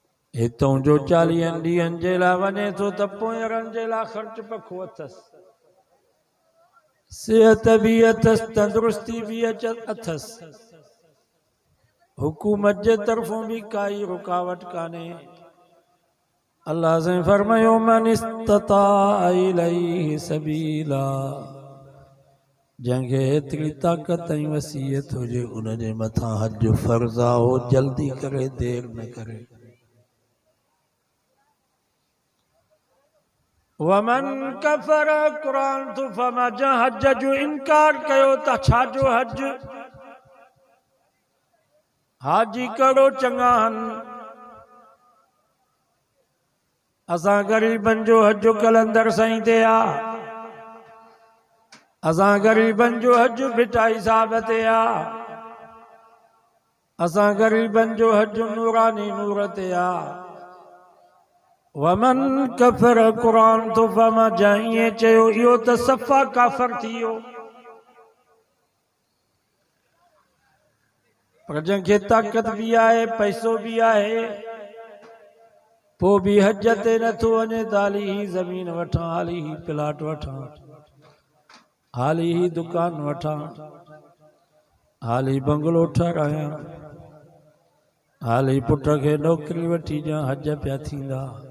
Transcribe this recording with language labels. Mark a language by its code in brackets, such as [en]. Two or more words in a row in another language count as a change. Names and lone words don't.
[sd] हितों जो 40 ॾींहंनि जे लाइ वञे थो त पोयरनि जे लाइ ख़र्च पखो अथसि, सिहत भी अथसि, तंदुरुस्ती भी अथसि, हुकूमत जे तरफ़ों भी काई रुकावट कान्हे। अल्लाह से फरमायो [ar] من استطاع إليه سبيلا, [sd] जंहिंखे एतिरी ताक़त ऐं वसीयत हुजे उन जे मथां हज फर्ज़ आहे, हो जल्दी करे, देर न करे। [ar] ومن كفر [sd] कुरान तो फमा, जं हज जो इनकार कयो त छा जो हज, हाजी करो चङा आहिनि। असां ग़रीबनि जो हज कलंदर साईं ते आ, असां ग़रीबनि जो हज भिटाई साहब ते आ, असां ग़रीबनि जो हज नूरानी नूर ते आ। [ar] ومن كفر [sd] कुरान तो फमा, जं ईअं चयो इहो त सफ़ा काफ़र थी वियो। पर जंहिंखे ताक़त भी आहे, पैसो भी आहे, पोइ भी हज ते नथो वञे त हाली ही ज़मीन वठां, हाली ही प्लाट वठां, हाली ही दुकान वठां, हाली बंगलो ठारायां, हाली पुट खे नौकरी वठी ॾियां, हज पिया थींदा।